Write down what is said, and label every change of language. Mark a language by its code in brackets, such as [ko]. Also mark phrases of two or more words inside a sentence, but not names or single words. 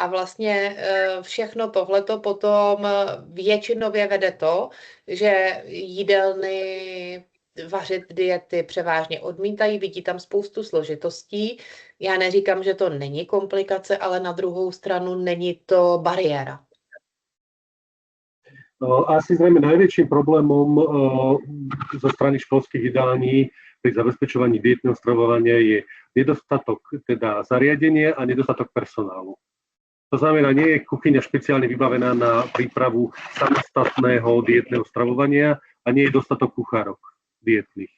[cs] A vlastně všechno tohleto potom většinově vede to, že jídelny vařit diety převážně odmítají, vidí tam spoustu složitostí. Já neříkám, že to není komplikace, ale na druhou stranu není to bariéra. [sk] Asi zrejme najväčším problémom zo strany školských jedální pri zabezpečovaní dietného stravovania je nedostatok teda zariadenia a nedostatok personálu. To znamená, nie je kuchyňa špeciálne vybavená na prípravu samostatného dietného stravovania a nie je dostatok kuchárok dietných.